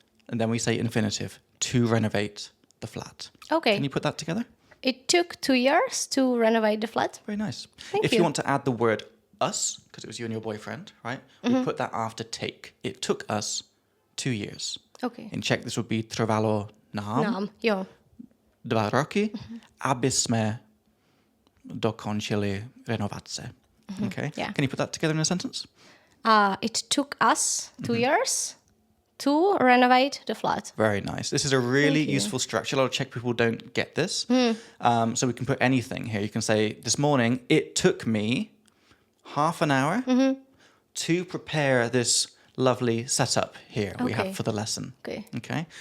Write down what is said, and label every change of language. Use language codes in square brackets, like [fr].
[en] And then we say infinitive, to renovate the flat. Okay. Can you put that together? It took 2 years to renovate the flat. Very nice. Thank If you you. want to add the word us, because it was you and your boyfriend, right? We put that after take. It took us 2 years. Okay. In Czech, this would be [cs] trvalo nám Jo. 2 roky, aby jsme dokončili renovace. [en] Okay. Yeah. Can you put that together in a sentence? It took us 2 years to renovate the flat. Very nice. This is a really useful structure. A lot of Czech people don't get this. So we can put anything here. You can say, this morning, it took me half an hour to prepare this lovely setup here we have for the lesson. Okay.